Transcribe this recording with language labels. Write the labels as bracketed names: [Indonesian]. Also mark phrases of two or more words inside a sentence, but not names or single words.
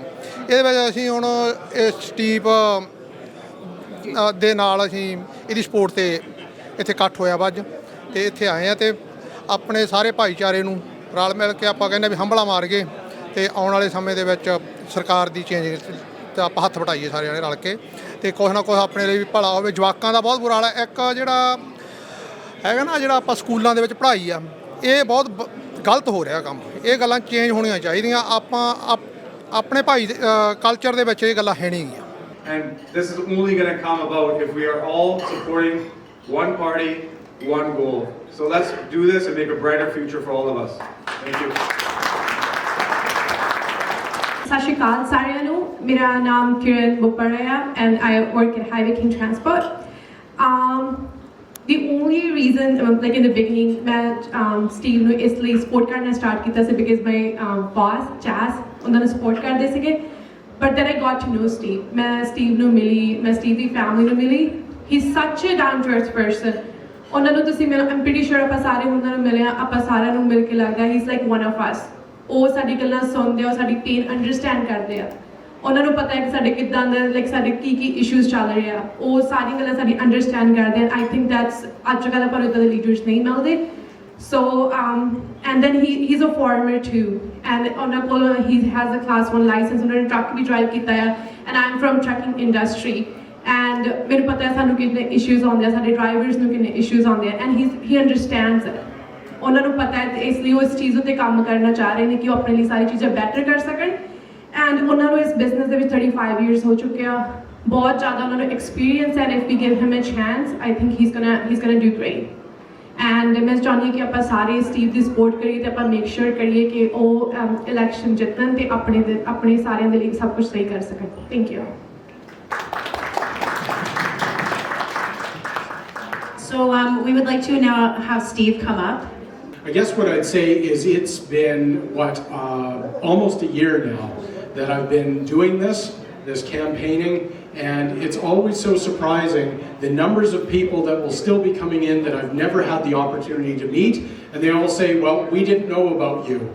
[Punjabi] ਇਹਦੇ ਵਿੱਚ ਅਸੀਂ ਹੁਣ ਇਹ ਸਟੀਵ ਦੇ ਨਾਲ ਅਸੀਂ ਇਹਦੀ ਸਪੋਰਟ 'ਤੇ ਇੱਥੇ ਇਕੱਠ ਹੋਇਆ ਵਾ ਅੱਜ, ਅਤੇ ਇੱਥੇ ਆਏ ਆ ਅਤੇ ਆਪਣੇ ਸਾਰੇ ਭਾਈਚਾਰੇ ਨੂੰ ਰਲ ਮਿਲ ਕੇ ਆਪਾਂ ਕਹਿੰਦੇ ਵੀ ਹੰਭਲਾ ਮਾਰ ਗਏ ਅਤੇ ਆਉਣ ਵਾਲੇ ਸਮੇਂ ਦੇ ਵਿੱਚ ਸਰਕਾਰ ਦੀ ਚੇਂਜ ਤਾਂ ਆਪਾਂ ਹੱਥ ਵਟਾਈਏ ਸਾਰੇ ਜਣੇ ਰਲ ਕੇ, ਅਤੇ ਕੁਛ ਨਾ ਕੁਛ ਆਪਣੇ ਲਈ ਵੀ ਭਲਾ ਹੋਵੇ। ਜਵਾਕਾਂ ਦਾ ਬਹੁਤ ਬੁਰਾ ਹਾਲ ਹੈ। ਇੱਕ ਜਿਹੜਾ ਹੈਗਾ ਨਾ ਜਿਹੜਾ ਆਪਾਂ ਸਕੂਲਾਂ ਦੇ ਵਿੱਚ ਪੜ੍ਹਾਈ ਆ, ਇਹ ਬਹੁਤ ਗਲਤ ਹੋ ਰਿਹਾ ਕੰਮ। ਇਹ ਗੱਲਾਂ ਚੇਂਜ ਹੋਣੀਆਂ ਚਾਹੀਦੀਆਂ। ਆਪਾਂ ਆਪਣੇ ਭਾਈ ਕਲਚਰ ਦੇ ਵਿੱਚ ਇਹ ਗੱਲਾਂ ਹੈ ਨਹੀਂ ਗੀਆਂ। [English] And this is only going to come about if we are all supporting one party, one goal. So let's do this and make a brighter future for all of us. Thank you. [Punjabi] ਸਤਿ ਸ਼੍ਰੀ ਅਕਾਲ ਸਾਰਿਆਂ ਨੂੰ। ਮੇਰਾ ਨਾਮ ਕਿਰਨ ਬੁੱਪੜਾ ਹੈ [English] and I work at Highway King Transport. The only reason, like in the beginning, [Punjabi] ਮੈਂ ਸਟੀਵ ਨੂੰ ਇਸ ਲਈ ਸਪੋਰਟ ਕਰਨਾ ਸਟਾਰਟ ਕੀਤਾ ਸੀ [English] because my boss, Jazz, [Punjabi] ਉਹਨਾਂ ਨੂੰ ਸਪੋਰਟ ਕਰਦੇ ਸੀਗੇ। [English] But then I got to know Steve. [Punjabi] ਮੈਂ ਸਟੀਵ ਨੂੰ ਮਿਲੀ, ਮੈਂ ਸਟੀਵ ਦੀ ਫੈਮਿਲੀ ਨੂੰ ਮਿਲੀ। [English] He's such a down to earth person. [Punjabi] ਉਹਨਾਂ ਨੂੰ ਤੁਸੀਂ ਮਿਲੋ, [English] I'm pretty sure [Punjabi] ਆਪਾਂ ਸਾਰੇ ਉਹਨਾਂ ਨੂੰ ਮਿਲੇ ਆ, ਆਪਾਂ ਸਾਰਿਆਂ ਨੂੰ ਮਿਲ ਕੇ ਲੱਗਦਾ [English] he's like one of us. [Punjabi] ਉਹ ਸਾਡੀ ਗੱਲਾਂ ਸੁਣਦੇ ਆ, ਉਹ ਸਾਡੀ ਪੇਨ ਅੰਡਰਸਟੈਂਡ ਕਰਦੇ ਆ। ਉਹਨਾਂ ਨੂੰ ਪਤਾ ਹੈ ਕਿ ਸਾਡੇ ਕਿੱਦਾਂ ਦਾ ਲਾਈਕ ਸਾਡੇ ਕੀ ਇਸ਼ੂਜ਼ ਚੱਲ ਰਹੇ ਆ, ਉਹ ਸਾਰੀ ਗੱਲਾਂ ਸਾਡੀ ਅੰਡਰਸਟੈਂਡ ਕਰਦੇ ਆ। [English] I think that's [Punjabi] ਅੱਜ ਕੱਲ੍ਹ ਆਪਾਂ ਨੂੰ ਇੱਦਾਂ ਦੇ ਲੀਡਰਸ ਨਹੀਂ ਮਿਲਦੇ। [English] so and then he is a farmer too, and [Punjabi] ਉਹਨਾਂ ਕੋਲ [English] he has a class 1 license. [Punjabi] ਉਹਨਾਂ ਨੇ ਟਰੱਕ ਵੀ ਡਰਾਈਵ ਕੀਤਾ ਆ, [English] and I am from trucking industry. [Punjabi] ਐਂਡ ਮੈਨੂੰ ਪਤਾ ਹੈ ਸਾਨੂੰ ਕਿੰਨੇ ਇਸ਼ੂਜ਼ ਆਉਂਦੇ ਆ, ਸਾਡੇ ਡਰਾਈਵਰਸ ਨੂੰ ਕਿੰਨੇ ਇਸ਼ੂਜ਼ ਆਉਂਦੇ ਆ, [English] and he understands it. [Punjabi] ਉਹਨਾਂ ਨੂੰ ਪਤਾ ਹੈ, ਅਤੇ ਇਸ ਲਈ ਉਹ ਇਸ ਚੀਜ਼ ਉੱਤੇ ਕੰਮ ਕਰਨਾ ਚਾਹ ਰਹੇ ਨੇ ਕਿ ਉਹ ਆਪਣੇ ਲਈ ਸਾਰੀ ਚੀਜ਼ਾਂ ਬੈਟਰ ਕਰ ਸਕਣ। ਐਂਡ ਉਹਨਾਂ ਨੂੰ ਇਸ ਬਿਜ਼ਨਸ ਦੇ ਵਿੱਚ 35 years ਹੋ ਚੁੱਕੇ ਆ, ਬਹੁਤ ਜ਼ਿਆਦਾ ਉਹਨਾਂ ਨੂੰ ਐਕਸਪੀਰੀਅੰਸ ਹੈ। [English] if we give him a chance, I think he's gonna do great. [Punjabi] ਐਂਡ ਮੈਂ ਚਾਹੁੰਦੀ ਹਾਂ ਕਿ ਆਪਾਂ ਸਾਰੇ ਸਟੀਵ ਦੀ ਸਪੋਰਟ ਕਰੀਏ ਤੇ ਆਪਾਂ [English] make sure [Punjabi] ਕਰੀਏ ਕਿ ਉਹ ਇਲੈਕਸ਼ਨ ਜਿੱਤਣ ਤੇ ਆਪਣੇ ਸਾਰਿਆਂ ਦੇ ਲਈ ਸਭ ਕੁਝ ਸਹੀ ਕਰ ਸਕਣ [English] thank you So we would like to now have Steve come up. I guess what I'd say is it's been, almost a year now that I've been doing this campaigning, and it's always so surprising the numbers of people that will still be coming in that I've never had the opportunity to meet, and they all say, well, we didn't know about you.